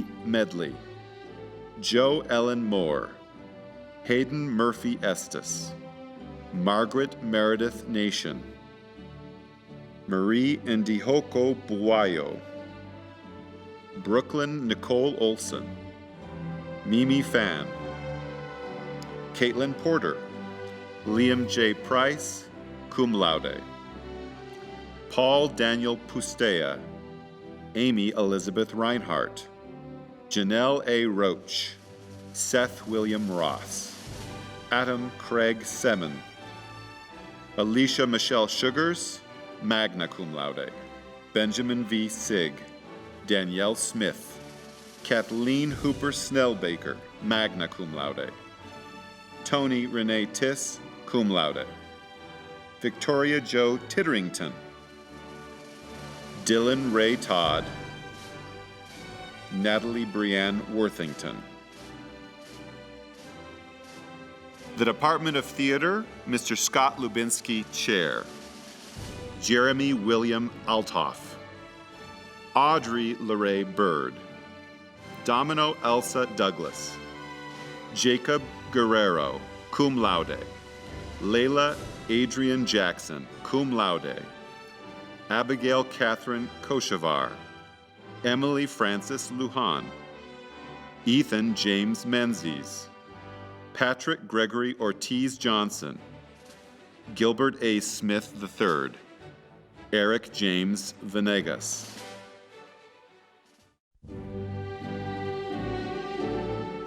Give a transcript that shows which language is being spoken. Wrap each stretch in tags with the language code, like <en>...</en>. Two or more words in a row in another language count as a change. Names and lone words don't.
<en>Medley, Joe Ellen Moore, Hayden Murphy Estes, Margaret Meredith Nation, Marie Ndihoko Buayo, Brooklyn Nicole Olson, Mimi Fan, Caitlin Porter, Liam J. Price,</en> <la>cum laude,</la> <en>Paul Daniel Pustea, Amy Elizabeth Reinhardt, Janelle A. Roach, Seth William Ross, Adam Craig Semin, Alicia Michelle Sugars,</en> <la>magna cum laude,</la> <en>Benjamin V. Sig, Danielle Smith, Kathleen Hooper Snellbaker,</en> <la>magna cum laude,</la> <en>Tony Renee Tiss,</en> <la>cum laude,</la> <en>Victoria Jo Titterington, Dylan Ray Todd, Natalie Brianne Worthington. The Department of Theater, Mr. Scott Lubinsky, Chair. Jeremy William Althoff, Audrey LeRae Bird, Domino Elsa Douglas, Jacob Guerrero,</en> <la>cum laude,</la> <en>Layla Adrian Jackson,</en> <la>cum laude,</la> <en>Abigail Catherine Koshavar, Emily Francis Lujan, Ethan James Menzies, Patrick Gregory Ortiz Johnson, Gilbert A. Smith III, Eric James Venegas.</en>